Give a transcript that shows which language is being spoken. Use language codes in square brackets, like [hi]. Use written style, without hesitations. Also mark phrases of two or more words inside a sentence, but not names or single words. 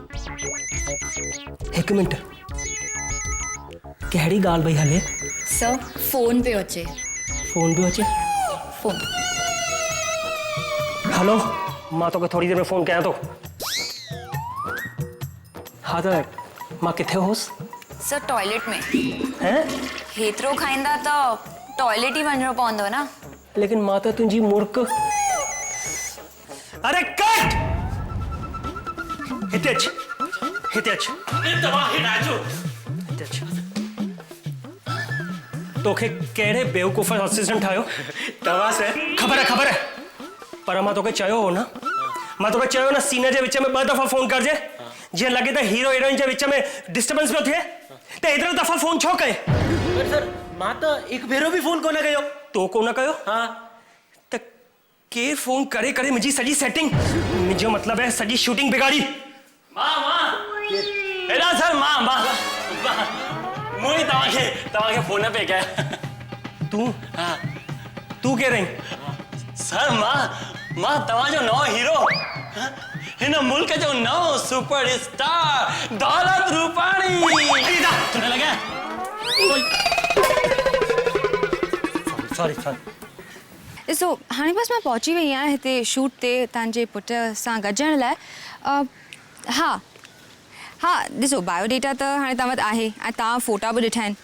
[sd] हिकु मिंट, कहिड़ी ॻाल्हि भई हले? सर फोन पियो अचे। फोन पियो अचे? फोन। हेलो, मां तोखे थोड़ी देर में फ़ोन कयां थो। हा, त मां किथे हुउसि? सर टॉयलेट में। हैं? हेतिरो खाईंदा त टॉयलेट ही वञिणो पवंदो न। लेकिन मां त तुंहिंजी मूर्ख। अरे कट हिते अच हिते अच हिते अच। तोखे कहिड़े बेवकूफ़ असिस्टेंट ठाहियो? तव्हां से खबर है पर मां तोखे चयो हो न, मां तोखे चयो न सीने जे विच में 2 दफ़ा फोन करजे जीअं लॻे त हीरो हीरोइन जे विच में डिस्टर्बेंस पियो थिए। त एतिरो दफ़ा फोन छो कए? पर सर मां त हिकु भेरो बि फोन कोन कयो। तो कोन कयो? हाँ त केर फोन करे करे मुंहिंजी सॼी सेटिंग, मुंहिंजो मतिलब है सॼी शूटिंग बिगाड़ी। मां एड़ा सर मां मुई तव्हांखे फोन पे कया। तूं हाँ तूं केर आहीं? सर मां तव्हांजो नओं हीरो, हिन मुल्क जो नओं सुपर स्टार दौलत रूपाणी। सुन लॻा सॉरी ॾिसो हाणे बसि मां पहुची वई आहियां हिते शूट ते तव्हांजे पुट सां गॾिजण लाइ। हा ॾिसो बायोडेटा त हाणे तव्हां वटि आहे ऐं तव्हां फ़ोटा बि ॾिठा आहिनि।